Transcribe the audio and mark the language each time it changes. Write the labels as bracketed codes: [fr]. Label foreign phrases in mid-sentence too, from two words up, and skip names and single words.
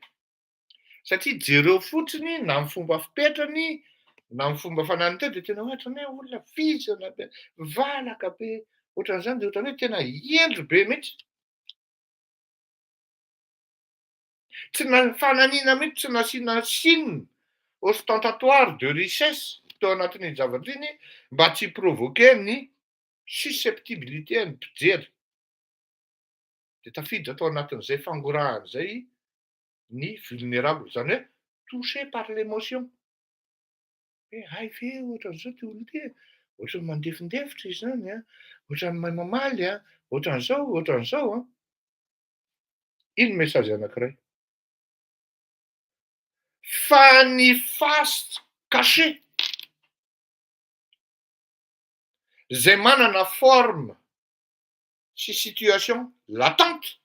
[mg] Satria jereo fotsiny na amin'ny fomba fipetrany na amin'ny fomba fanahiny teo de tena ohatran'ny hoe olona vizana be, valaka be, ohatran'izany de ohatran'ny hoe tena hendry be mihitsy. Tsy fanahiniana mihitsy tsy nasiana [fr] signe ostentatoire de richesse [mg] teo anatin'iny zavatra iny mba tsy provoquer ny susceptibilité ny mpijery. De tafiditra tao anatin'izay fangorahana zay ny vulnérable, zany hoe [fr] touché par l'émotion. [mg] Hoe hay ve ohatran'izao ty olona ty, ohatrany mandefindefitra izy zany a, ohatrany mahay mamaly a, ohatran'izao a. Iny message anankiray. Fa ny [fr] face cachée [mg] zay manana forme sy [fr] situation latente,